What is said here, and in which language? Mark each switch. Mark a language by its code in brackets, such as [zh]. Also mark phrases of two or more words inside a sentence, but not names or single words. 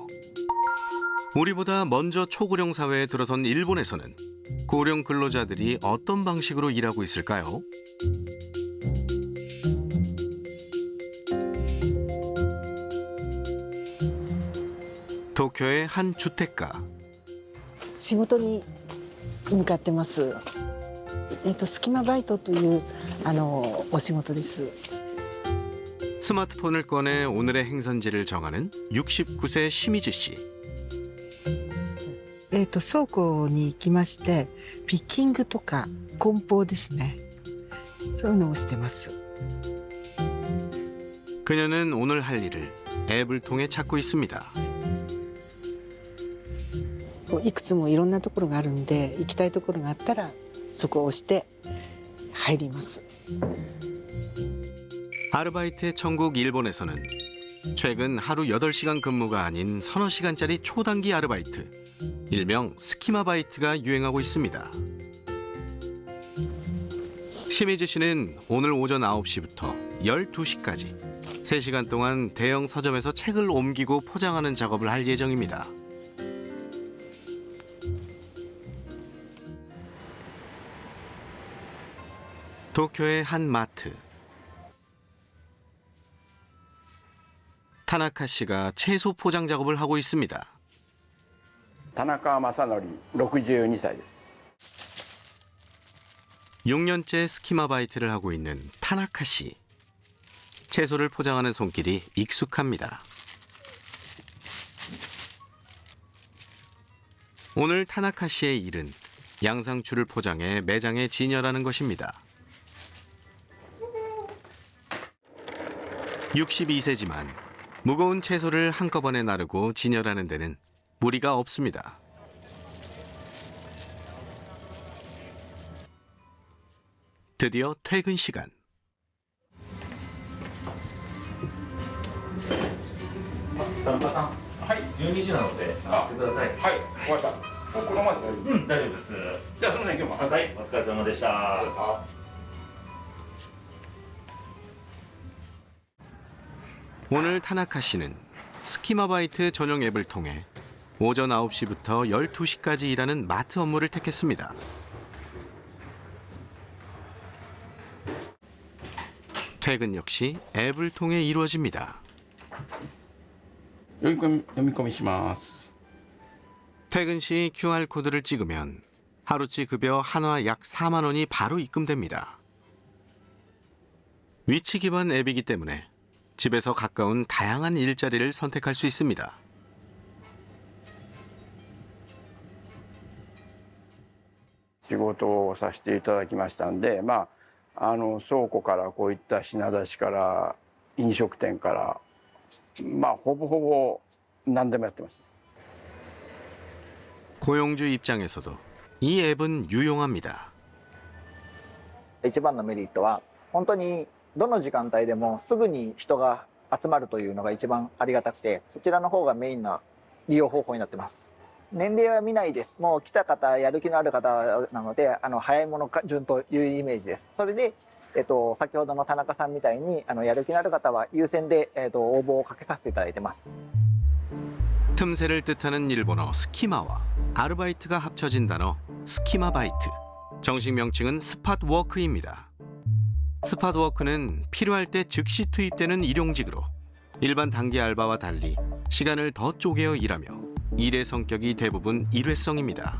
[ko] 우리보다 먼저 초고령 사회에 들어선 일본에서는 고령 근로자들이 어떤 방식으로 일하고 있을까요? 도쿄의 한 주택가. [ja] 仕事に向かってます。隙間バイトというお仕事です。 [ko] 스마트폰을 꺼내 오늘의 행선지를 정하는 69세 시미즈 씨. [ja] 倉庫に行きまして、ピッキングとか梱包ですね。そういうのをしてます。 [ko] 그녀는 오늘 할 일을 앱을 통해 찾고 있습니다. [ja] いくつもいろんなところがあるんで、行きたいところがあったらそこを押して入ります。 [ko] 아르바이트의 천국 일본에서는 최근 하루 8시간 근무가 아닌 서너 시간짜리 초단기 아르바이트, 일명 스키마바이트가 유행하고 있습니다. 시미즈 씨는 오늘 오전 9시부터 12시까지 3시간 동안 대형 서점에서 책을 옮기고 포장하는 작업을 할 예정입니다. 도쿄의 한 마트. 타나카 씨가 채소 포장 작업을 하고 있습니다. [ja] 田中正則62歳です。 [ko] 6년째 스키마바이트를 하고 있는 타나카 씨. 채소를 포장하는 손길이 익숙합니다. 오늘 타나카 씨의 일은 양상추를 포장해 매장에 진열하는 것입니다. 62세지만 무거운 채소를 한꺼번에 나르고 진열하는 데는 무리가 없습니다. 드디어 퇴근 시간. [ja] 田中さん、はい、 12時なので上がってください。はい、終わった。このままで大丈夫。大丈夫です。じゃあ、すみません、今日も。はい、お疲れ様でした。 [ko] 오늘 타나카 씨는 스키마바이트 전용 앱을 통해 오전 9시부터 12시까지 일하는 마트 업무를 택했습니다. 퇴근 역시 앱을 통해 이루어집니다. [ja] 読み込みします。 [ko] 퇴근 시 QR코드를 찍으면 하루치 급여 한화 약 4만 원이 바로 입금됩니다. 위치 기반 앱이기 때문에 집에서 가까운 다양한 일자리를 선택할 수 있습니다. [ja] 仕事をさせていただきましたんで、倉庫からこういった品出しから飲食店から、ほぼほぼ何でもやってます。 [ko] 고용주 입장에서도 이 앱은 유용합니다. [ja] 一番のメリットは本当にどの時間帯でもすぐに人が集まるというのが一番ありがたくて、そちらの方がメインな利用方法になってます。年齢は見ないです。もう来た方、やる気のある方なので、早い者順というイメージです。それで、先ほどの田中さんみたいにやる気のある方は優先で、応募をかけさせていただいてます。 [ko] 틈새를 뜻하는 일본어 스키마와 아르바이트가 합쳐진 단어 스키마바이트. 정식 명칭은 스팟워크입니다. 스팟워크는 필요할 때 즉시 투입되는 일용직으로 일반 단기 알바와 달리 시간을 더 쪼개어 일하며 일의 성격이 대부분 일회성입니다.